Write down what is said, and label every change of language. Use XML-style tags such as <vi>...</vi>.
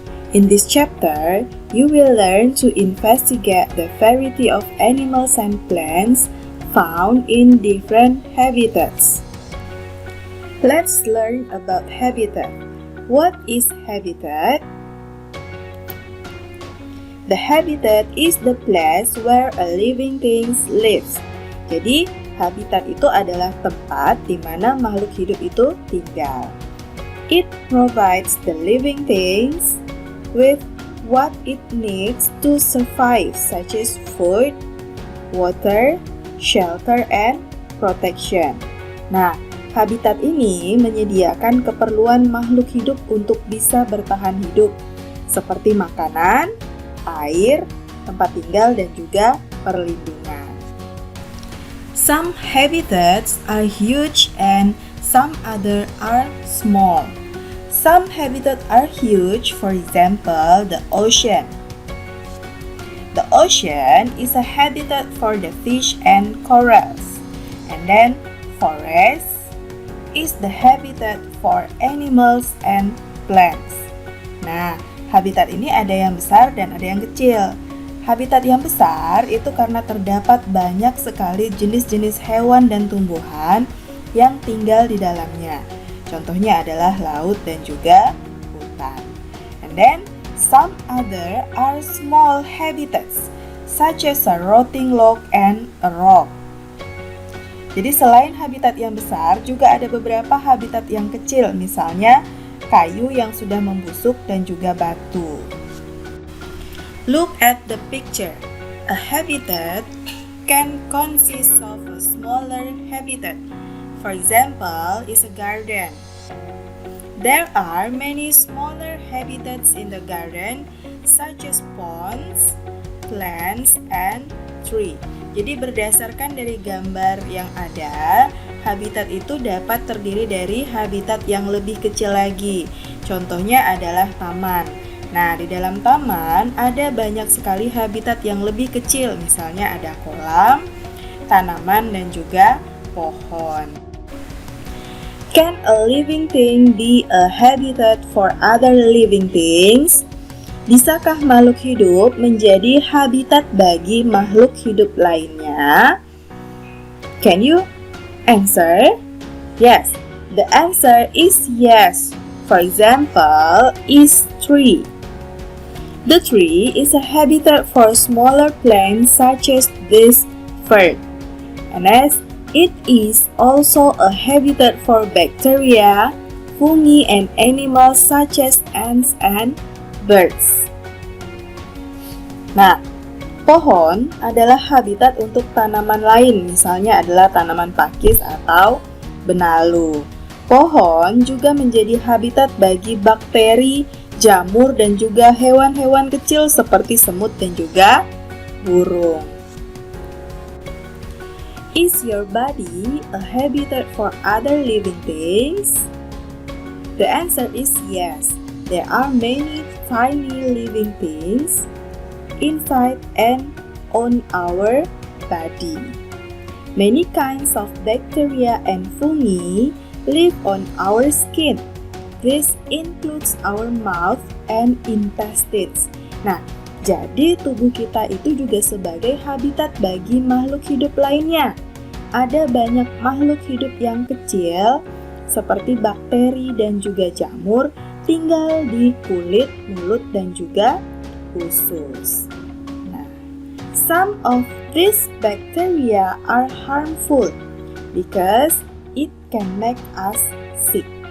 <en>In this chapter, you will learn to investigate the variety of animals and plants found in different habitats. Let's learn about habitat. What is habitat? The habitat is the place where a living thing lives.</en> <id>Jadi, habitat itu adalah tempat di mana makhluk hidup itu tinggal.</id> <en>It provides the living things with what it needs to survive, such as food, water, shelter, and protection.</en> <id>Nah, habitat ini menyediakan keperluan makhluk hidup untuk bisa bertahan hidup, seperti makanan, air, tempat tinggal, dan juga perlindungan.</id> <en>Some habitats are huge and some other are small. Some habitats are huge, for example, the ocean. The ocean is a habitat for the fish and corals. And then forests is the habitat for animals and plants.</en> <id>Nah, habitat ini ada yang besar dan ada yang kecil. Habitat yang besar itu karena terdapat banyak sekali jenis-jenis hewan dan tumbuhan yang tinggal di dalamnya. Contohnya adalah laut dan juga hutan.</id> <en>And then, some other are small habitats, such as a rotting log and a rock.</en> <id>Jadi selain habitat yang besar, juga ada beberapa habitat yang kecil, misalnya kayu yang sudah membusuk dan juga batu.</id> <en>Look at the picture. A habitat can consist of a smaller habitat. For example, is a garden. There are many smaller habitats in the garden, such as ponds, plants, and trees.</en> <id>Jadi berdasarkan dari gambar yang ada, habitat itu dapat terdiri dari habitat yang lebih kecil lagi. Contohnya adalah taman. Nah, di dalam taman ada banyak sekali habitat yang lebih kecil, misalnya ada kolam, tanaman, dan juga pohon.</id> <en>Can a living thing be a habitat for other living things?</en> <id>Bisakah makhluk hidup menjadi habitat bagi makhluk hidup lainnya?</id> <en>Can you answer? Yes, the answer is yes. For example, is tree. The tree is a habitat for smaller plants such as this fern. And as it is also a habitat for bacteria, fungi, and animals such as ants and birds.</en> <id>Nah, pohon adalah habitat untuk tanaman lain, misalnya adalah tanaman pakis atau benalu. Pohon juga menjadi habitat bagi bakteri, jamur, dan juga hewan-hewan kecil seperti semut dan juga burung.</id> <en>Is your body a habitat for other living things? The answer is yes. There are many tiny living things inside and on our body. Many kinds of bacteria and fungi live on our skin. This includes our mouth and intestines.</en> <id>Nah, jadi tubuh kita itu juga sebagai habitat bagi makhluk hidup lainnya. Ada banyak makhluk hidup yang kecil seperti bakteri dan juga jamur tinggal di kulit, mulut, dan juga usus.</id> <en>Nah, some of these bacteria are harmful because it can make us sick.</en>